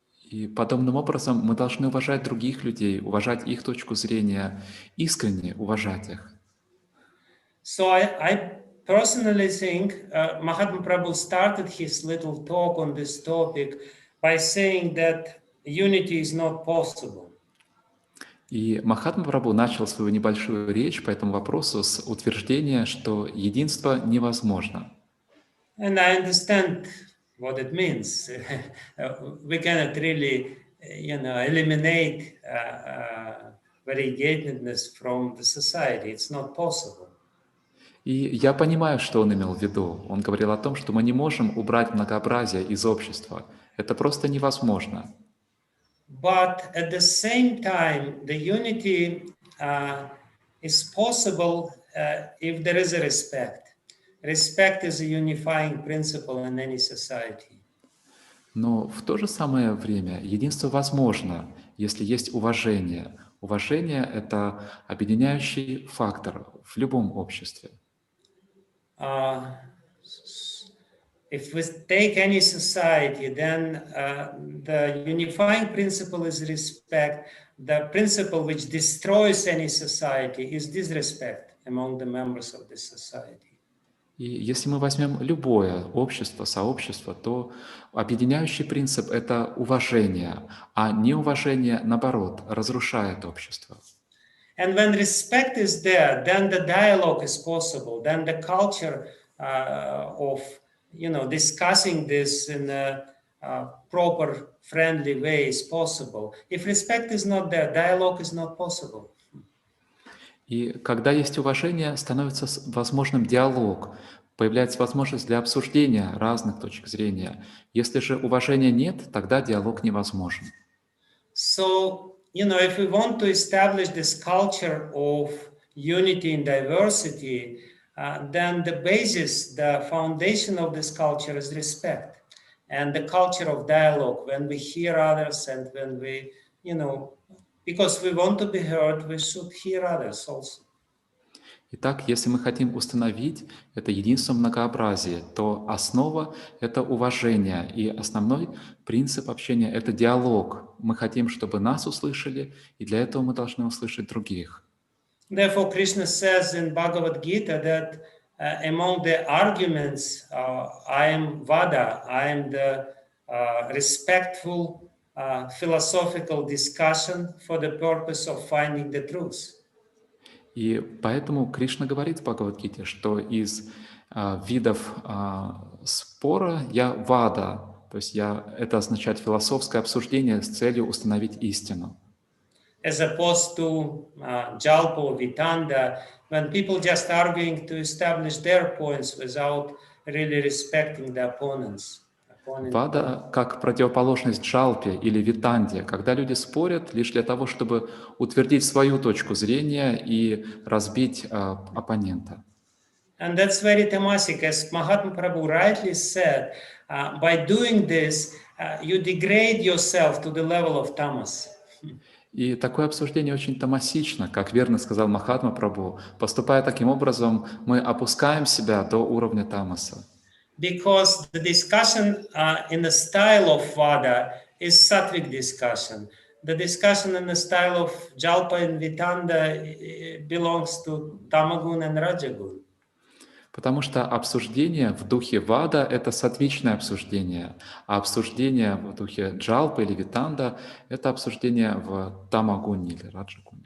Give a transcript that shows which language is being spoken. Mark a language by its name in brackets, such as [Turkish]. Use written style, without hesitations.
[Russian] И подобным образом мы должны уважать других людей, уважать их точку зрения, искренне уважать их. [English] So I personally think Mahatma Prabhu started his little talk on this topic by saying that unity is not possible. [Russian] И Махатма Прабху начал свою небольшую речь по этому вопросу с утверждения, что единство невозможно. [English] And I understand what it means. We cannot really, eliminate variegatedness from the society. It's not possible. [Russian] И я понимаю, что он имел в виду. Он говорил о том, что мы не можем убрать многообразие из общества. Это просто невозможно. [English] But at the same time, the unity is possible if there is a respect. Respect is a unifying principle in any society. [Russian] Но в то же самое время единство возможно, если есть уважение. Уважение — это объединяющий фактор в любом обществе. [English] If we take any society, then the unifying principle is respect. The principle which destroys any society is disrespect among the members of this society. [Russian] И если мы возьмем любое общество, сообщество, то объединяющий принцип — это уважение, а неуважение, наоборот, разрушает общество. [English] And when respect is there, then the dialogue is possible. Then the culture of discussing this in a proper, friendly way is possible. If respect is not there, dialogue is not possible. [Russian] И когда есть уважение, становится возможным диалог, появляется возможность для обсуждения разных точек зрения. Если же уважения нет, тогда диалог невозможен. [English] So, if we want to establish this culture of unity and diversity, then the basis, the foundation of this culture is respect and the culture of dialogue. When we hear others and when we, because we want to be heard, we should hear others also. [Russian] Итак, если мы хотим установить это единство многообразия, то основа — это уважение, и основной принцип общения — это диалог. Мы хотим, чтобы нас услышали, и для этого мы должны услышать других. [English] Therefore, Krishna says in Bhagavad Gita that among the arguments, I am Vada, I am the respectful philosophical discussion for the purpose of finding the truth. [Russian] И поэтому Кришна говорит в Бхагавад-гите, что из видов спора я вада, то есть это означает философское обсуждение с целью установить истину. [English] As opposed to Jalpa or Vitanda, when people just arguing to establish their points without really respecting the opponents. [Russian] Вада как противоположность джалпе или витанде, когда люди спорят лишь для того, чтобы утвердить свою точку зрения и разбить оппонента. [English] And that's very tamasic, as Mahatma Prabhu rightly said. By doing this, you degrade yourself to the level of tamas. [Russian] И такое обсуждение очень тамасично, как верно сказал Махатма Прабху. Поступая таким образом, мы опускаем себя до уровня тамаса. [English] because the discussion in the style of Vada is sattvic discussion. The discussion in the style of Jalpa and Vitanda belongs to Tamagun and Rajagun. [Russian] Потому что обсуждение в духе Вада — это сатвичное обсуждение, а обсуждение в духе Джалпа или Витанда — это обсуждение в Тамагуне или Раджагуне.